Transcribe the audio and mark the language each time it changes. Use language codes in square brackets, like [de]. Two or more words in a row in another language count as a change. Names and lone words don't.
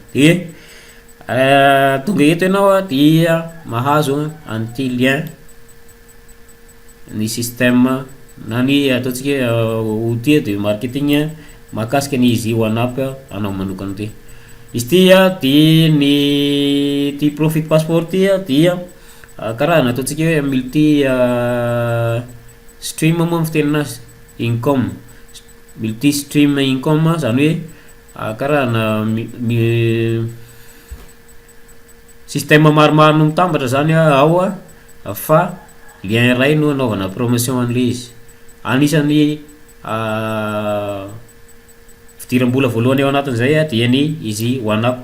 [mg] Dia tonga eto ianao dia mahazo an'ity lien ny système na ny ataontsika [fr] outil de marketing [mg] mahakasika ny Easy One Up anao manokana ty. Izy ty dia ny ty profit passport ty dia karaha nataontsika hoe [en] multi stream [mg] moa fitenin'azy, income, [en] multi stream income [mg] zany hoe karaha système maromaro no mitambatra zany ao fa lien iray no anaovana promotion an'le izy. Anisan'ny fidiram-bola voalohany ao anatin'izay dia ny Easy One Up.